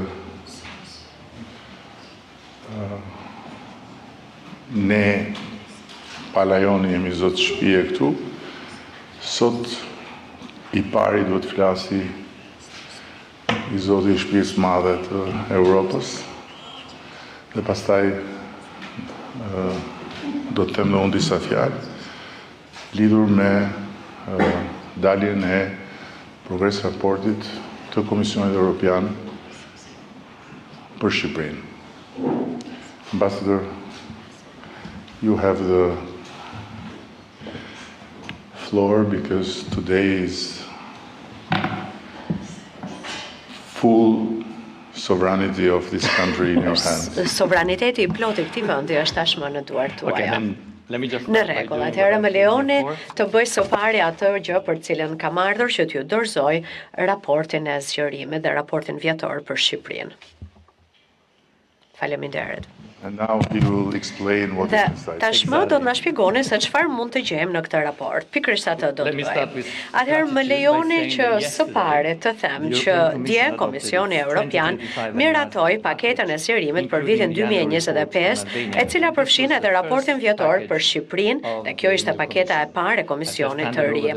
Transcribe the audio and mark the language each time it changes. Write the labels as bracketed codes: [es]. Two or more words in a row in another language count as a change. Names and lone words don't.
[sq] ne palajoni jemi zotë shtëpie këtu, sot i pari duhet flasi i zoti i shtëpisë madhe të Europës, dhe pastaj do të them unë disa fjalë lidhur me daljen e progres raportit të Komisionit Evropian për Shqipërinë. [en] Ambassador, you have the floor because today is full sovereignty of this country in your hands. [sq] Sovraniteti I plotë I këtij vendi është tashmë në duart tuaja. Në rregull, atëherë më lejoni të bëj së pari atë gjë për cilën kam ardhur që t'ju dorëzoj raportin e zgjerimit dhe raportin vjetor për Shqipërinë. Faleminderit. [en] And now he will explain what is inside. [sq] Tashmë do të na shpjegoni se çfarë mund të gjejmë në këtë raport. Pikërisht atë do të bëjmë. Atëherë më lejoni që së pari të them që dje Komisioni Evropian miratoi paketën e zgjerimit për vitin 2025, e cila përfshin edhe raportin vjetor për Shqipërinë, dhe kjo ishte paketa e parë e Komisionit të ri.